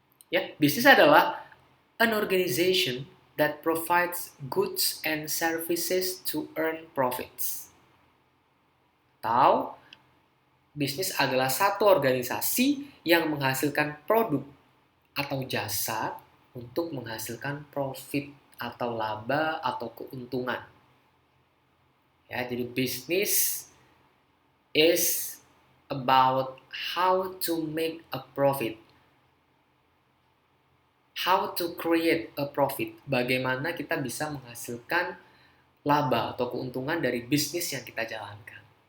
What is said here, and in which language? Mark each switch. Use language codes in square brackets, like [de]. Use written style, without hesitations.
[id] Ya, bisnis adalah [en] an organization that provides goods and services to earn profits. [id] Atau bisnis adalah satu organisasi yang menghasilkan produk atau jasa untuk menghasilkan profit atau laba atau keuntungan. Ya, jadi bisnis [en] is about how to make a profit. How to create a profit. [id] Bagaimana kita bisa menghasilkan laba atau keuntungan dari bisnis yang kita jalankan.